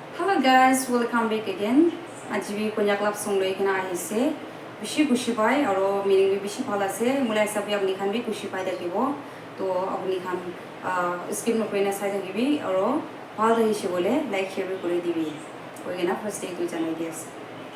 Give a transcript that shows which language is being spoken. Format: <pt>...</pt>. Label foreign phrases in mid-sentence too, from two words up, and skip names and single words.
<en>Hello guys, welcome back again.</en> <nag>Aji bi konyak lap song loi kena ahise. Bishi kushi pai aro meaning bi bishi phala ase. Mulai sabi apni khan bi kushi pai dakibo. To apni khan skip no koina sai dakibi aro phal dahi se bole</nag> <en>like share</en> <nag>bi kore dibi. Koi na first day tu janai dias.</nag>